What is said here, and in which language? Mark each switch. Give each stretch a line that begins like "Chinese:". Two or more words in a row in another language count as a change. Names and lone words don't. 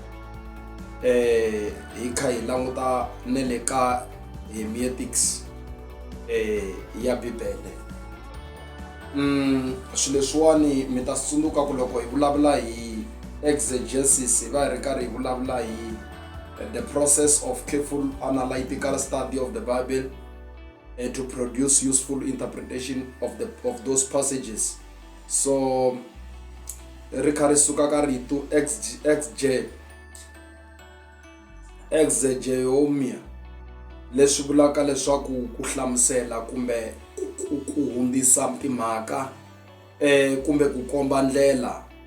Tsonga: Hi kha hi languta ne le ka hermeneutics ya Bibele. Swilo leswiwani mi ta tsundzuka ku loko hi vulavula hi exegesis hi va hi ri karhi hi vulavula hi
English: the process of careful analytical study of the Bible to produce useful interpretation of those passages.
Tsonga: So ri karhi suka ka rito exegeomia leswi vulaka leswaku ku hlamusela kumbe ku hundzisa timhaka kumbe ku komba ndlela.